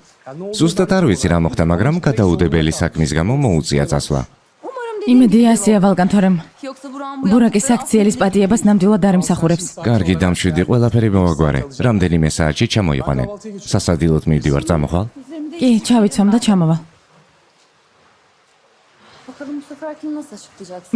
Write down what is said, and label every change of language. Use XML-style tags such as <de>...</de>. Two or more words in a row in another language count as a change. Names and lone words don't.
<ka>ზუსტად არ ვიცი რა მოხდა, მაგრამ გადაუდებელი საქმის გამო მოუწია წასვლა. იმედია ასია ვალგან, თორემ</ka> <tr>Yoksa Burak'ın bu</tr> <ka>ბურაკის აქციელის პატიებას ნამდვილად არ იმსახურებს. კარგი დამშვიდი, ყველაფერი მოვაგვარე. რამდენიმე საათში ჩამოიყვანე. სასადილოდ მივდივარ, წამოხვალ. კი, ჩავიცვამ და ჩამოვალ.</ka> <tr>Bakalım bu seferkini nasıl açıklayacaksın?</tr>